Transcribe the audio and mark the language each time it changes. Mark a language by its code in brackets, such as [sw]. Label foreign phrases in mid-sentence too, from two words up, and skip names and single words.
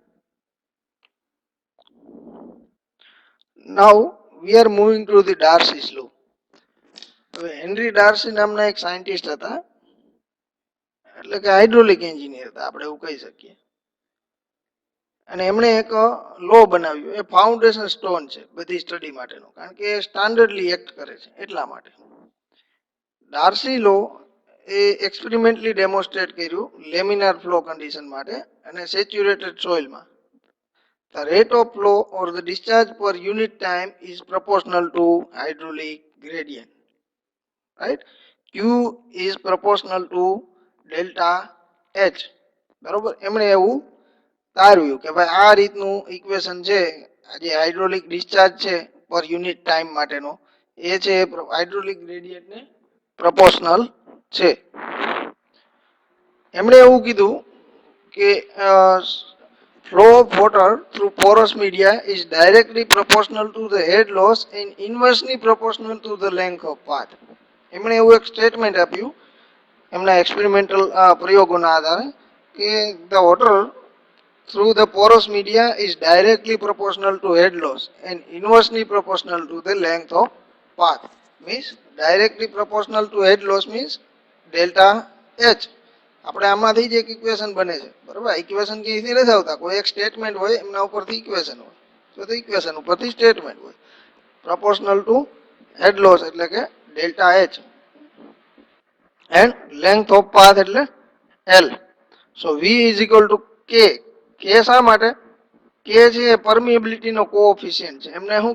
[en] now we are moving to the Darcy's law [gu] હવે હેનરી ડાર્સી નામના એક સાયન્ટિસ્ટ હતા એટલે કે [en] hydraulic engineer [gu] હતા આપણે એવું કહી શકીએ અને એમણે એક લો બનાવ્યો એ [en] foundation stone [gu] છે બધી સ્ટડી માટેનો કારણ કે [en] standardly act [gu] કરે છે એટલા માટે ડાર્સી લો એ [en] experimentally demonstrate [gu] કર્યું [en] laminar flow condition [gu] માટે અને [en] saturated soilમાં [gu] the [en] rate of flow or the discharge per unit time is proportional to hydraulic gradient right q is proportional to delta h [gu] બરોબર એમણે એવું તારવ્યું કે ભાઈ આ રીતનું ઇક્વેશન છે જે [en] hydraulic discharge [gu] છે [en] per unit time [gu] માટેનો એ છે [en] hydraulic gradientને proportional [gu] છે એમણે એવું કીધું કે [en] flow of water through porous media is directly proportional to the head loss and inversely proportional to the length of path [gu] એમણે એવું એક સ્ટેટમેન્ટ આપ્યું એમના એક્સપેરિમેન્ટલ પ્રયોગોના આધારે કે [en] the water through the porous media is directly proportional to head loss and inversely proportional to the length of path means directly proportional to head loss means delta h [gu] આપણે આમાંથી જ એક ઇક્વેશન બને છે બરાબર ઇક્વેશન ક્યાંથી નથી આવતા કોઈ એક સ્ટેટમેન્ટ હોય એમના ઉપરથી ઇક્વેશન હોય તો ઇક્વેશન ઉપરથી સ્ટેટમેન્ટ હોય [en] proportional to head loss [gu] એટલે કે [en] delta h and length of path [gu] એટલે એલ [en] so v is equal to k [gu] કે શા માટે કે છે એ [en] permeabilityનો coefficient [gu] છે એમને શું